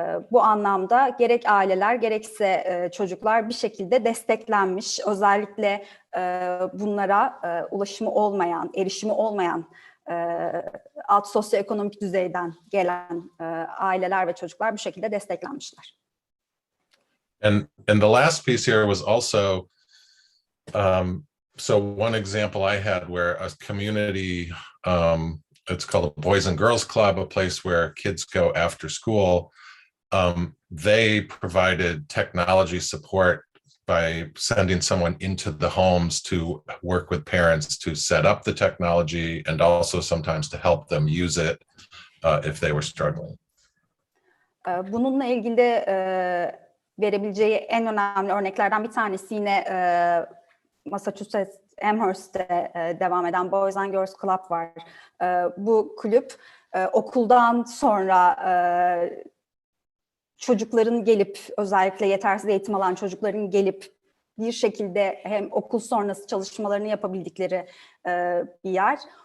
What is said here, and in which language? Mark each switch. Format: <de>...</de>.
<tr>Bu anlamda gerek aileler gerekse çocuklar bir şekilde desteklenmiş. Özellikle bunlara ulaşımı olmayan, erişimi olmayan alt sosyoekonomik düzeyden gelen aileler ve çocuklar bu şekilde desteklenmişler.</tr> <en>And the last piece here was also so one example I had where a community it's called a Boys and Girls Club, a place where kids go after school. They provided technology support by sending someone into the homes to work with parents to set up the technology and also sometimes to help them use it if they were struggling.</en> <tr>Bununla ilgili verebileceği en önemli örneklerden bir tanesi yine Massachusetts Amherst'te devam eden Boys and Girls Club var. Bu kulüp okuldan sonra çocukların gelip, özellikle yetersiz eğitim alan çocukların gelip bir şekilde hem okul sonrası çalışmalarını yapabildikleri bir yer.</tr>